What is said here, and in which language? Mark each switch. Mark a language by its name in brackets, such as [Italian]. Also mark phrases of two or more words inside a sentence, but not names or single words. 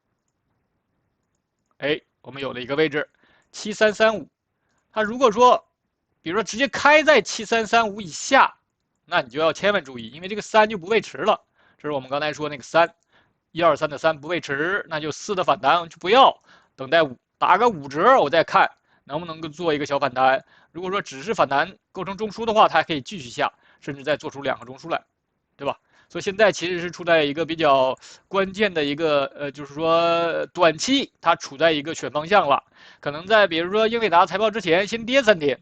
[Chinese] 哎，我們有了一個位置7335，它如果說比如說直接開在7335以下，那你就要千萬注意，因為這個3就不位持了。這是我們剛才說那個123的3不位持，那就4的反彈就不要，等待5打個5折，我再看能不能夠做一個小反彈。如果說只是反彈構成中樞的話，它還可以繼續下，甚至再做出2個中樞來，對吧？所以現在其實是處在一個比較關鍵的一個就是說短期它處在一個選方向了，可能在比如說英偉達財報之前先跌3天。